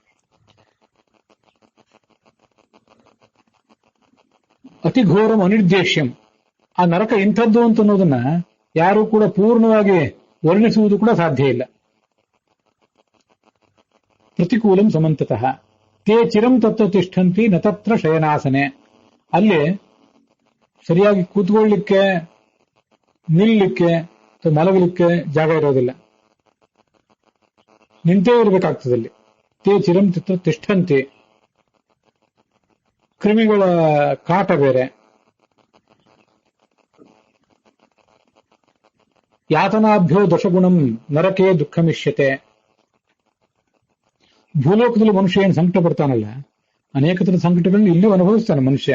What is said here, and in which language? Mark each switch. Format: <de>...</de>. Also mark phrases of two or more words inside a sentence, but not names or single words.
<sa>ಅತಿ ಘೋರಂ ಅನಿರ್ದೇಶ್ಯಂ.</sa> <kn>ಆ ನರಕ ಇಂಥದ್ದು ಅಂತ ಅನ್ನೋದನ್ನ ಯಾರೂ ಕೂಡ ಪೂರ್ಣವಾಗಿ ವರ್ಣಿಸುವುದು ಕೂಡ ಸಾಧ್ಯ ಇಲ್ಲ.</kn> <sa>ಪ್ರತಿಕೂಲಂ ಸಮಂತತಃ ತೇ ಚಿರಂ ತತ್ವ ತಿಷ್ಠಂತಿ ನ ತತ್ರ ಶಯನಾಸನೆ.</sa> <kn>ಅಲ್ಲಿ ಸರಿಯಾಗಿ ಕೂತ್ಕೊಳ್ಳಿಕ್ಕೆ, ನಿಲ್ಲಲಿಕ್ಕೆ, ಮಲಗಲಿಕ್ಕೆ ಜಾಗ ಇರೋದಿಲ್ಲ. ನಿಂತೇ ಇರಬೇಕಾಗ್ತದೆ ಅಲ್ಲಿ.</kn> <sa>ತೇ ಚಿರಂ ತಿಷ್ಠಂತಿ.</sa> <kn>ಕ್ರಿಮಿಗಳ ಕಾಟ ಬೇರೆ.</kn> <sa>ಯಾತನಾಭ್ಯೋ ದಶಗುಣಂ ನರಕೇ ದುಃಖಮಿಷ್ಯತೆ.</sa> <kn>ಭೂಲೋಕದಲ್ಲಿ ಮನುಷ್ಯ ಏನು ಸಂಕಟ ಪಡ್ತಾನಲ್ಲ, ಅನೇಕ ಥರದ ಸಂಕಟಗಳನ್ನು ಇಲ್ಲೂ ಅನುಭವಿಸ್ತಾನೆ ಮನುಷ್ಯ.</kn>